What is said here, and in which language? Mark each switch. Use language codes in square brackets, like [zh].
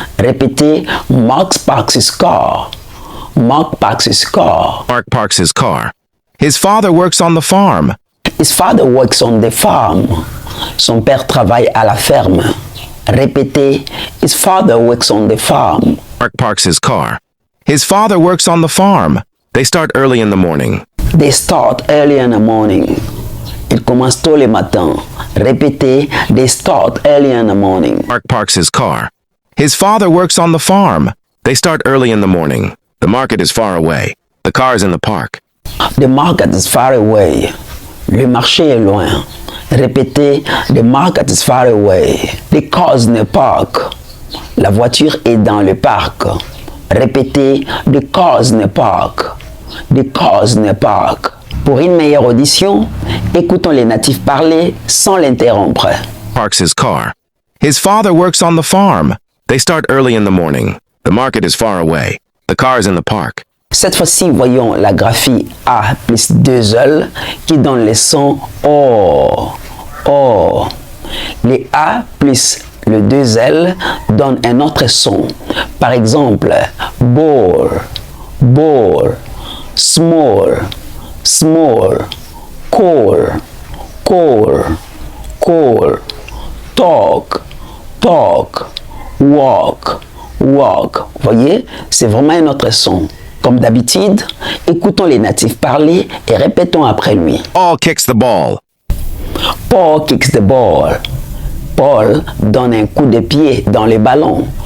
[fr] Répétez, [en] Mark parks his car. Mark parks his car. Mark parks his car. His father works on the farm. His father works on the farm. [fr] Son père travaille à la ferme. Répétez, [en] his father works on the farm. Mark parks his car. His father works on the farm. They start early in the morning. They start early in the morning. [fr] Ils commencent tôt le matin. Répétez, [en] they start early in the morning. Mark parks his car. His father works on the farm. They start early in the morning. The market is far away. The car is in the park. The market is far away. [fr] Le marché est loin. Répétez, [en] the market is far away. The car is in the park. [fr] La voiture est dans le parc. Répétez, [en] the car is in the park. The car is in the park. [fr] Pour une meilleure audition, écoutons les natifs parler sans l'interrompre. [en] Parks his car. His father works on the farm. They start early in the morning. The market is far away. The car is in the park. [fr] Cette fois-ci, voyons la graphie A plus 2L qui donne les sons O. O. Les A plus le 2L donnent un autre son. Par exemple, [en] ball, ball, small, small, call, call, call, talk, talk, walk, walk. [fr] Voyez, c'est vraiment un autre son. Comme d'habitude, écoutons les natifs parler et répétons après lui. [en] Paul kicks the ball. Paul kicks the ball. [fr] Paul donne un coup de pied dans le ballon.